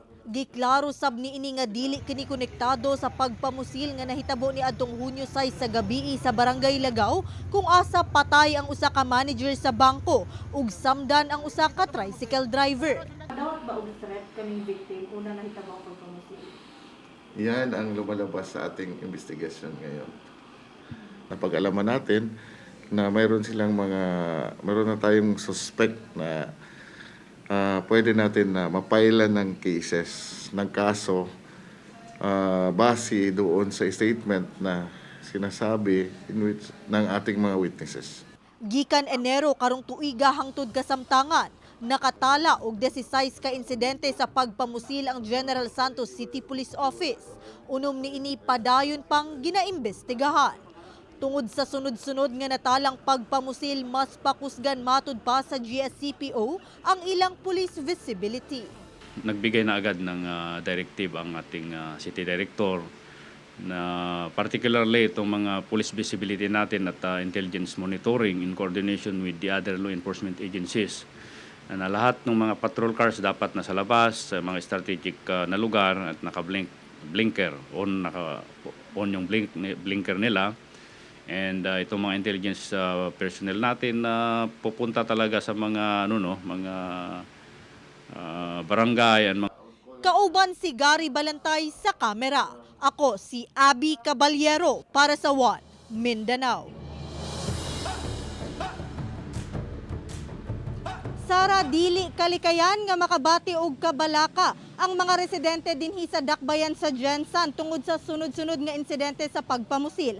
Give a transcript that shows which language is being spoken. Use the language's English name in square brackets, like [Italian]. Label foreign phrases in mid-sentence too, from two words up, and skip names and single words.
[Cebuano] Giklaro sab ni ini nga dili kini konektado sa pagpamusil nga nahitabo ni adtong Hunyo 6 sa gabii sa Barangay Lagaw kung asa patay ang usa ka manager sa bangko ug samdan ang usa ka [English] tricycle driver. [Cebuano] Dawat ba og threat kaming victim una nahitabo ang pagpamusil? [Filipino] Yan ang lumalabas sa ating investigasyon ngayon. Napag-alaman natin na mayroon na tayong suspect na pwede natin na mapailan ng cases, ng kaso base doon sa statement na sinasabi ng ating mga witnesses. [Cebuano] Gikan Enero karong tuiga hangtod kasamtangan, nakatala og 16 ka insidente sa pagpamusil ang General Santos City Police Office. Unom ni ini padayon pang ginaimbestigahan. Tungod sa sunod-sunod nga natalang pagpamusil, mas pakusgan matud pa sa GSCPO ang ilang [English] police visibility. [Filipino] Nagbigay na agad ng directive ang ating [English] city director [Filipino] na particularly itong mga [English] police visibility [Filipino] natin at [English] intelligence monitoring in coordination with the other law enforcement agencies. [Filipino] Na lahat ng mga [English] patrol cars [Filipino] dapat nasa labas, sa mga strategic na lugar at naka-blinker, on yung blinker nila. And itong mga [English] intelligence personnel [Filipino] natin na pupunta talaga sa mga mga barangay and mga [Cebuano] Kauban si Gary Balantay sa kamera. Ako si Abby Caballero para sa One Mindanao. Sara, dili kalikayan nga makabati og kabalaka ang mga residente dinhi sa dakbayan sa Gensan tungod sa sunod-sunod nga insidente sa pagpamusil.